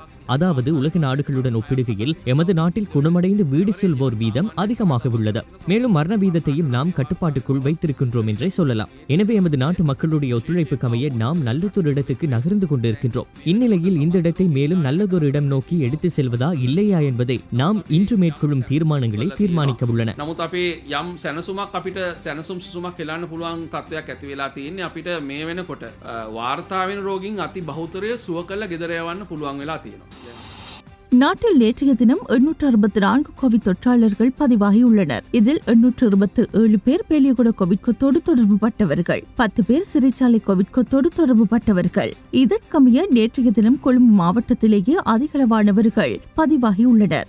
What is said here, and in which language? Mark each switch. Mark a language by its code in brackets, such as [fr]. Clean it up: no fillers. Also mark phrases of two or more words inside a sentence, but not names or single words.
[ta] அதாவது உலக நாடுகளுடன் ஒப்பிடுகையில் எமது நாட்டில் குணமடைந்து வீடு செல்வோர் வீதம் அதிகமாக உள்ளது. மேலும் மரண வீதத்தையும் நாம் கட்டுப்பாட்டுக்குள் வைத்திருக்கின்றோம் என்றே சொல்லலாம். எனவே எமது நாட்டு மக்களுடைய ஒத்துழைப்புக்கு அமைய நாம் நல்லதொரு இடத்துக்கு நகர்ந்து கொண்டிருக்கின்றோம். இந்நிலையில் இந்த இடத்தை மேலும் நல்லதொரு இடம் நோக்கி எடுத்து செல்வதா இல்லையா என்பதை நாம் இன்று மேற்கொள்ளும் தீர்மானங்களை தீர்மானிக்க உள்ளன. [si] නමුත් අපේ යම් සැනසුමක් අපිට සැනසුම් සුසුමක් හෙලන්න පුළුවන් තත්ත්වයක් ඇති වෙලා තියෙන්නේ. අපිට මේ වෙනකොට වාර්තා වෙන රෝගීන් අති බහුතරය සුව කළ ගෙදර යවන්න පුළුවන් වෙලා තියෙනවා. [ta] நாட்டில் நேற்றைய தினம் 864 கோவிட் தொற்றாளர்கள் பதிவாகியுள்ளனர். இதில் 827 பேர் பேலியகுட கோவிட் கொத்தோடு தொடர்பு பட்டவர்கள், 10 பேர் சிறைச்சாலை கோவிட் கொத்தோடு தொடர்பு பட்டவர்கள். இதற்கமைய நேற்றைய தினம் கொழும்பு மாவட்டத்திலேயே அதிகளவானவர்கள் பதிவாகியுள்ளனர்.